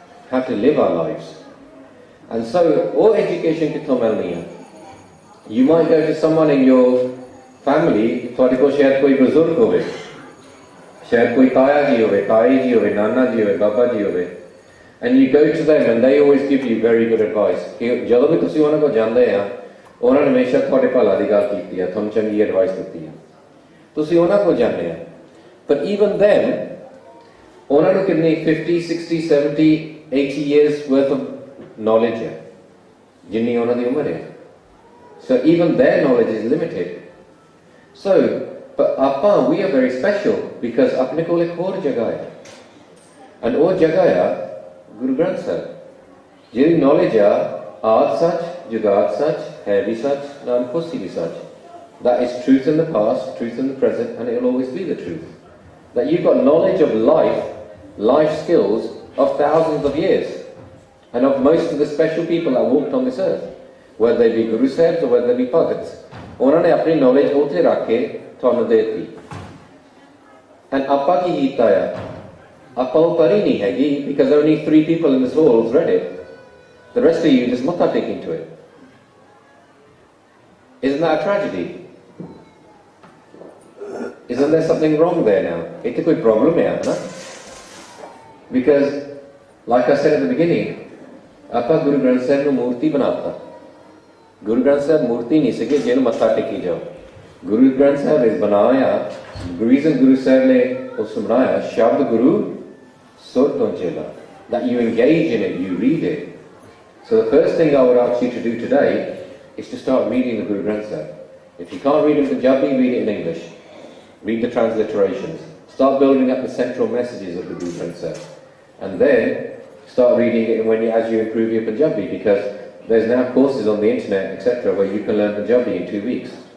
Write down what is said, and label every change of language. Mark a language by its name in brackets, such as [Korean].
[English] How to live our lives. And so, all education [Punjabi] kitthon milni hai. [English] You might go to someone in your family, [Punjabi] ਤੁਹਾਡੇ ਕੋਲ ਸ਼ਾਇਦ ਕੋਈ ਬਜ਼ੁਰਗ ਹੋਵੇ, ਸ਼ਾਇਦ ਕੋਈ ਤਾਇਆ ਜੀ ਹੋਵੇ, ਤਾਈ ਜੀ ਹੋਵੇ, ਨਾਨਾ ਜੀ ਹੋਵੇ, ਬਾਬਾ ਜੀ ਹੋਵੇ, [English] and you go to them and they always give you very good advice. [Punjabi] ਕਿ ਜਦੋਂ ਵੀ ਤੁਸੀਂ ਉਹਨਾਂ ਕੋਲ ਜਾਂਦੇ ਆ, ਉਹਨਾਂ ਨੇ ਹਮੇਸ਼ਾ ਤੁਹਾਡੇ ਭਲਾ ਦੀ ਗੱਲ ਕੀਤੀ ਆ, ਤੁਹਾਨੂੰ ਚੰਗੀ ਐਡਵਾਈਸ ਦਿੱਤੀ ਆ, ਤੁਸੀਂ ਉਹਨਾਂ ਕੋਲ ਜਾਂਦੇ ਆ. [English] But even then, [Punjabi] ਉਹਨਾਂ ਨੂੰ ਕਿੰਨੀ [English] 50, 60, 70, 80 years worth of knowledge [Punjabi] ਹੈ, ਜਿੰਨੀ ਉਹਨਾਂ ਦੀ ਉਮਰ ਹੈ. [English] So even their knowledge is limited. So, but [Punjabi] ਆਪਾਂ, [English] we are very special because [Punjabi] ਆਪਣੇ ਕੋਲ ਇੱਕ ਹੋਰ ਜਗ੍ਹਾ ਹੈ, [English] and [Punjabi] ਉਹ ਜਗ੍ਹਾ ਆ [English] Guru Granth Sahib. [Punjabi] ਜਿਹਦੀ knowledge ਆ ਆਦ ਸੱਚ, ਜੁਗਾਦ ਸੱਚ, ਹੈ ਵੀ ਸੱਚ, ਨਾਨਕ ਹੋਸੀ ਵੀ ਸੱਚ. [English] That is truth in the past, truth in the present, and it will always be the truth. That you've got knowledge of life, life skills of thousands of years, and of most of the special people that walked on this earth, whether they be Guru Sahibs or whether they be Bhagats. [Punjabi] ਉਹਨਾਂ ਨੇ ਆਪਣੀ knowledge ਉੱਥੇ ਰੱਖ ਕੇ ਤੁਹਾਨੂੰ ਦੇ ਦਿੱਤੀ. And ਆਪਾਂ ਕੀ ਕੀਤਾ ਆ? ਆਪਾਂ ਉਹ ਪੜ੍ਹੀ ਨਹੀਂ ਹੈਗੀ, [English] because only 3 people in this hall has read it. The rest of you just matha taking to it. Isn't that a tragedy? Isn't there something wrong there now? It's a good problem here, no? Because, like I said at the beginning, [Punjabi] ਆਪਾਂ [English] Guru Granth Sahib [Punjabi] ਨੂੰ ਮੂਰਤੀ ਬਣਾਤਾ. Guru Granth Sahib ਮੂਰਤੀ ਨਹੀਂ ਸੀਗੇ ਜਿਹਨੂੰ ਮੱਥਾ ਟੇਕੀ ਜਾਓ. Guru Granth Sahib is ਬਣਾਇਆ, reason Guru Sahib ਨੇ ਉਸ ਨੂੰ ਬਣਾਇਆ, ਸ਼ਬਦ ਗੁਰੂ ਸੁਰ ਤੋਂ ਚੇਲਾ. [English] That you engage in it, you read it. So the first thing I would ask you to do today is to start reading the Guru Granth Sahib. If you can't read it in Punjabi, read it in English. Read the transliterations. Start building up the central messages of the Guru Granth Sahib. And then start reading it as you improve your Punjabi, because there's now courses on the internet, etc., where you can learn Punjabi in 2 weeks.